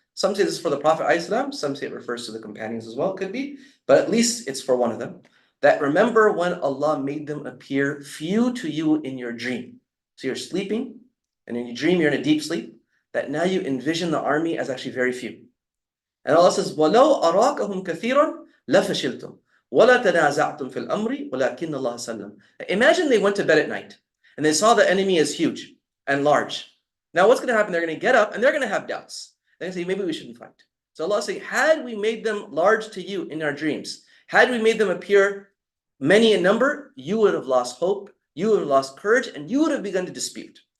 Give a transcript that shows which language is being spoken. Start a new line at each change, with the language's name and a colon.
English: Some say this is for the Prophet ﷺ, some say it refers to the companions as well, could be, but at least it's for one of them. That remember when Allah made them appear few to you in your dream. So you're sleeping, and in your dream you're in a deep sleep, that now you envision the army as actually very few. And Allah says,
Arabic: وَلَوْ أَرَاكَهُمْ كَثِيرًا لَفَشِلْتُمْ وَلَا تَنَازَعْتُمْ فِي الْأَمْرِ وَلَكِنَّ اللَّهَ سَلَّمَ.
English: Imagine they went to bed at night, and they saw the enemy as huge and large. Now what's going to happen? They're going to get up, and they're going to have doubts. They're going to say, maybe we shouldn't fight. So Allah is saying, had we made them large to you in our dreams, had we made them appear many in number, you would have lost hope, you would have lost courage, and you would have begun to dispute.